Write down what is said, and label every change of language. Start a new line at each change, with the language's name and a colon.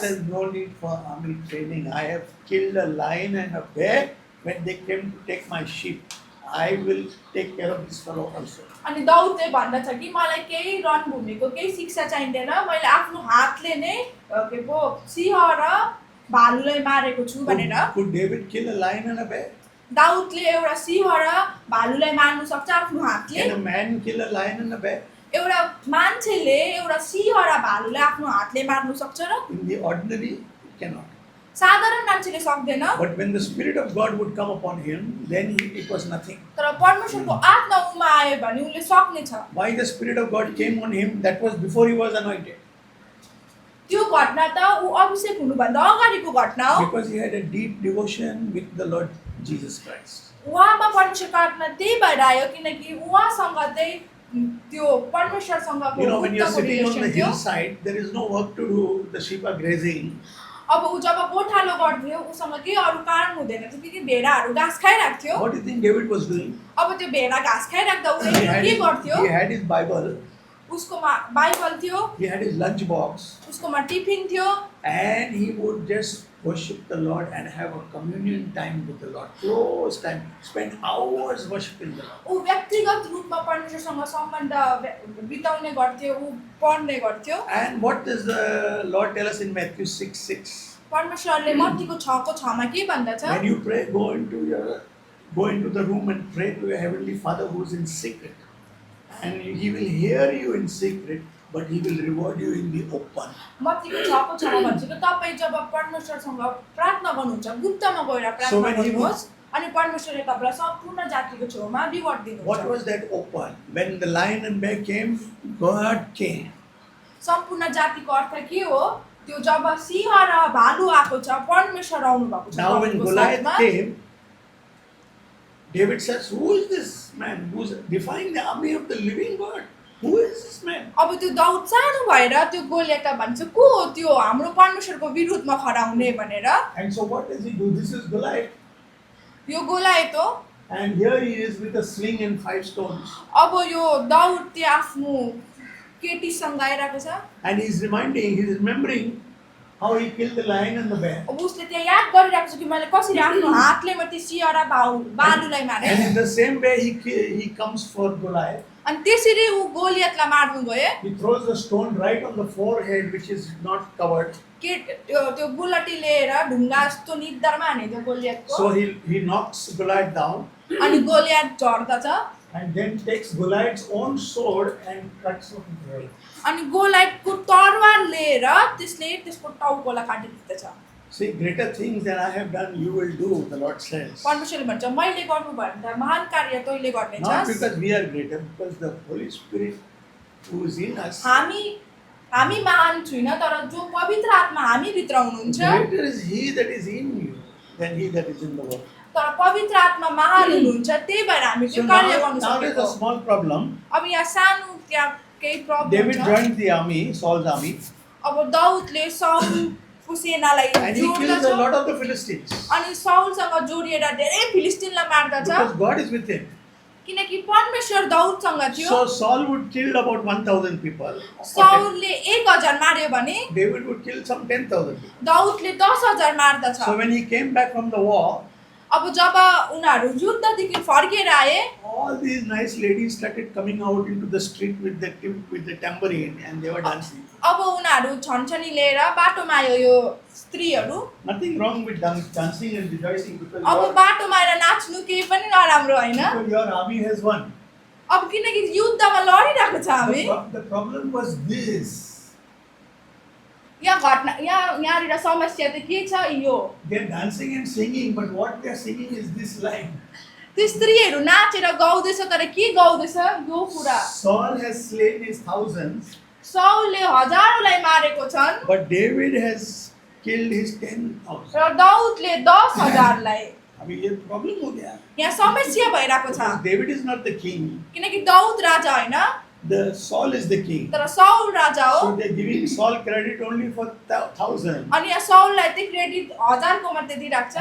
English: says, "No need for army training. I have killed a lion and a bear when they came to take my sheep. I will take care of this fellow also."
Nepali: अनि दाउदले भन्दछ कि मलाई केही रणभूमिको केही शिक्षा चाहिँदैन, मैले आफ्नो हातले नै के पो सिंह र भालुलाई मारेको छु भनेर।
English: Could David kill a lion and a bear?
Nepali: दाउदले एउटा सिंह र भालुलाई मार्नु सक्छ आफ्नो हातले।
English: Can a man kill a lion and a bear?
Nepali: एउटा मान्छेले एउटा सिंह र भालुलाई आफ्नो हातले मार्नु सक्छ र?
English: In the ordinary, it cannot.
Nepali: साधारण मान्छेले सक्दैन।
English: But when the Spirit of God would come upon him, then it was nothing.
Nepali: तर परमेश्वरको आत्मा उमा आयो भने उसले सक्नेछ।
English: Why the Spirit of God came on him? That was before he was anointed.
Nepali: त्यो घटना त ऊ अभिषेक हुनुभन्दा अगाडिको घटना हो।
English: Because he had a deep devotion with the Lord Jesus Christ.
Nepali: उहाँमा परमेश्वरको आत्मा त्यही भएर आयो किनकि उहाँसँग चाहिँ त्यो परमेश्वरसँगको
English: You know, when you're
Nepali: उत्तमको
English: sitting on the
Nepali: relation थियो।
English: hillside, there is no work to do. The sheep are grazing.
Nepali: अब ऊ जब गोठालो गर्थ्यो उसँग केही अरू काम हुँदैन थियो किनकि भेडाहरू घाँस खाइरहेको थियो।
English: What do you think David was doing?
Nepali: अब त्यो भेडा घाँस खाइराख्दा
English: He
Nepali: उसले
English: had
Nepali: के
English: his,
Nepali: गर्थ्यो?
English: he had his Bible,
Nepali: उसकोमा बाइबल थियो,
English: he had his lunch box,
Nepali: उसकोमा टिफिन थियो
English: and he would just worship the Lord and have a communion time with the Lord. Close time. Spend hours worshiping the Lord.
Nepali: ऊ व्यक्तिगत रूपमा परमेश्वरसँग सम्बन्ध बिताउने गर्थ्यो, ऊ पढ्ने गर्थ्यो।
English: And what does the Lord tell us in Matthew 6:6?
Nepali: परमेश्वरले मत्तीको 6:6 के भन्दछ?
English: When you pray, go into the room and pray to your heavenly Father who is in secret, and He will hear you in secret, but He will reward you in the open.
Nepali: मत्तीको 6:6 भन्छ कि तपाईँ जब परमेश्वरसँग प्रार्थना गर्नुहुन्छ गुप्तमा गएर
English: So
Nepali: प्रार्थना
English: when he
Nepali: गर्नुहोस् अनि परमेश्वरले तपाईँलाई सम्पूर्ण जातिको छेउमा रिवार्ड दिनुहुन्छ।
English: What was that open? When the lion and bear came, God came.
Nepali: सम्पूर्ण जातिको अर्थ के हो? त्यो जब सिंह र भालु आएको छ परमेश्वर आउनु भएको छ।
English: Now when
Nepali: तपाईँको
English: Goliath
Nepali: साथमा।
English: came, David says, "Who is this man who is defying the army of the living God? Who is this man?"
Nepali: अब त्यो दाउद सानो भएर त्यो गोलियतलाई भन्छ को हो त्यो हाम्रो परमेश्वरको विरुद्धमा खडा हुने भनेर।
English: And so what does he do? This is Goliath.
Nepali: यो गोलियत हो।
English: And here he is with a sling and 5 stones.
Nepali: अब यो दाउद त्यो आफ्नो केटीसँग आइरहेको छ।
English: And he's remembering how he killed the lion and the bear.
Nepali: अब उसले त्यहाँ याद गरिरहेको छ कि मैले कसरी आफ्नो हातले म त्यो सिंह र भालुलाई मारे।
English: And in the same way he comes for Goliath.
Nepali: अनि त्यसरी ऊ गोलियतलाई मार्नु गयो।
English: He throws the stone right on the forehead which is not covered.
Nepali: त्यो बुलटी लिएर ढुङ्गा जस्तो निधारमा हानेको गोलियतको।
English: So he knocks Goliath down
Nepali: अनि Goliath झर्दछ
English: and then takes Goliath's own sword and cuts off his head.
Nepali: अनि गोलियतको तरवार लिएर त्यसले त्यसको टाउकोलाई काटिदिन्छ।
English: See, greater things than I have done you will do, the Lord says.
Nepali: परमेश्वरले भन्छ मैले गर्नुभन्दा महान कार्य तैँले
English: Not
Nepali: गर्नेछस्।
English: because we are greater, because the Holy Spirit who is in us.
Nepali: हामी महान छैन तर जो पवित्र आत्मा हामी भित्र हुनुहुन्छ
English: Greater is He that is in you than he that is in the world.
Nepali: तर पवित्र आत्मा महान हुनुहुन्छ त्यही भएर हामी
English: So
Nepali: त्यो कार्य
English: now
Nepali: गर्न
English: there's a
Nepali: सकेको।
English: small problem.
Nepali: अब यहाँ सानो त्यहाँ केही प्रब्लम
English: David
Nepali: छ।
English: joined the army, Saul's army,
Nepali: अब दाउदले साउलको सेनालाई
English: and he kills a
Nepali: जोड्दछ
English: lot of the Philistines
Nepali: अनि साउलसँग जोडिएर धेरै फिलिस्टिनलाई मार्दछ
English: because God is with him.
Nepali: किनकि परमेश्वर दाउदसँग थियो।
English: So Saul would kill about 1,000 people.
Nepali: साउलले 1000 मार्यो भने
English: David would kill some 10,000 people.
Nepali: दाउदले 10000 मार्दछ।
English: So when he came back from the war,
Nepali: अब जब उनीहरू युद्धदेखि फर्केर आए
English: all all these nice ladies started coming out into the street with the tambourine and they were dancing.
Nepali: अब उनीहरू छनछनी लिएर बाटोमा आयो यो स्त्रीहरू
English: Nothing wrong with dancing and rejoicing because
Nepali: अब बाटोमा आएर नाच्नु केही पनि नराम्रो होइन
English: your army has won.
Nepali: अब किनकि युद्धमा लडिरहेको छ हामी
English: The problem was this.
Nepali: यहाँनिर समस्या त के छ यो
English: They're dancing and singing, but what they're singing is this line.
Nepali: त्यो स्त्रीहरू नाचेर गाउँदैछ तर के गाउँदैछ यो कुरा
English: Saul has slain his thousands,
Nepali: साउलले हजारौंलाई मारेको छन्
English: but David has killed his 10,000.
Nepali: र दाउदले 10,000लाई
Hindi: अभी ये प्रॉब्लम हो गया.
Nepali: यहाँ समस्या भइरहेको छ
English: Because David is not the king.
Nepali: किनकि दाउद राजा होइन
English: The Saul is the king.
Nepali: तर साउल राजा हो
English: So they're giving Saul credit only for 1,000.
Nepali: अनि यहाँ साउललाई चाहिँ क्रेडिट 1000को मात्रै दिइरहेको छ